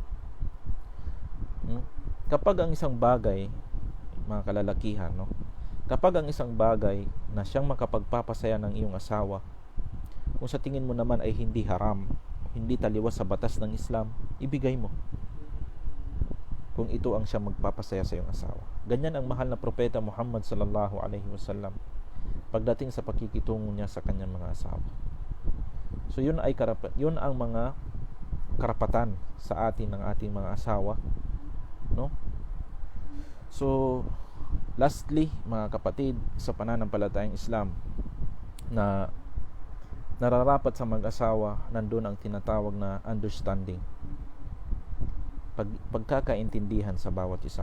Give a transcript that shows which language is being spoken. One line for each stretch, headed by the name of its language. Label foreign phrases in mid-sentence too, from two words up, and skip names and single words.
Filipino: Kapag ang isang bagay, mga kalalakihan, no? Kapag ang isang bagay na siyang makapagpapasaya ng iyong asawa, kung sa tingin mo naman ay hindi haram, hindi taliwas sa batas ng Islam, ibigay mo. Kung ito ang siyang magpapasaya sa iyong asawa. Ganyan ang mahal na propeta Muhammad
Arabic: صلى الله عليه وسلم
Filipino: pagdating sa pakikitungo niya sa kanyang mga asawa. So yun ang mga karapatan sa atin ng ating mga asawa, no? So Lastly, mga kapatid, sa pananampalatayang Islam, na nararapat sa mag-asawa, nandun ang tinatawag na understanding, pagkakaintindihan sa bawat isa.